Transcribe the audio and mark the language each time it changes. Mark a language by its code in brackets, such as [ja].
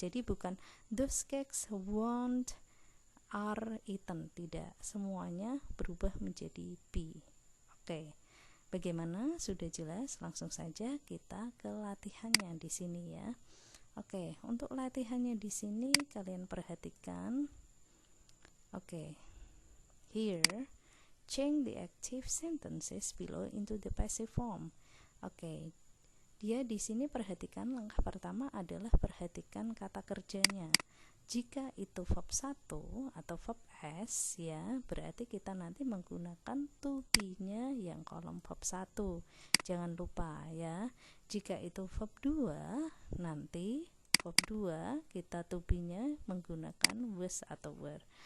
[id] Jadi bukan [en] those cakes won't are eaten, [id] tidak, semuanya berubah menjadi be. Oke, bagaimana? Sudah jelas? Langsung saja kita ke latihannya di sini ya. Oke, untuk latihannya di sini kalian perhatikan. [en] Oke, here change the active sentences below into the passive form. [id] Oke, dia di sini perhatikan, langkah pertama adalah perhatikan kata kerjanya. Jika itu verb 1 atau verb S ya, berarti kita nanti menggunakan to be-nya yang kolom verb 1. Jangan lupa ya. Jika itu verb 2, nanti verb 2 kita to be-nya menggunakan was atau were.